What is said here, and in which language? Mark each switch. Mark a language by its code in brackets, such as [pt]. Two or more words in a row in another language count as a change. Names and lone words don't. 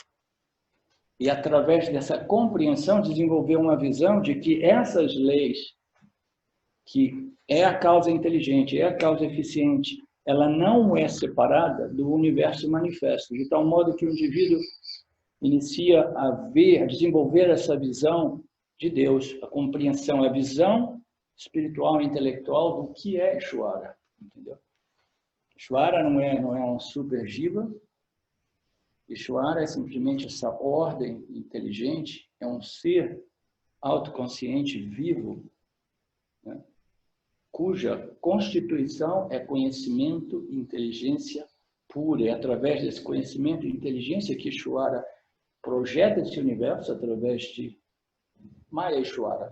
[pt] e através dessa compreensão desenvolver uma visão de que essas leis, que é a causa inteligente, é a causa eficiente, ela não é separada do universo manifesto, de tal modo que o indivíduo inicia a desenvolver essa visão de Deus, a compreensão, a visão espiritual e intelectual do que é Ishvara, entendeu? Ishvara não é um super jiva. Ishvara é simplesmente essa ordem inteligente, é um ser autoconsciente vivo, né, cuja constituição é conhecimento e inteligência pura. É através desse conhecimento e inteligência que Ishvara projeta esse universo através de Maya Ishvara.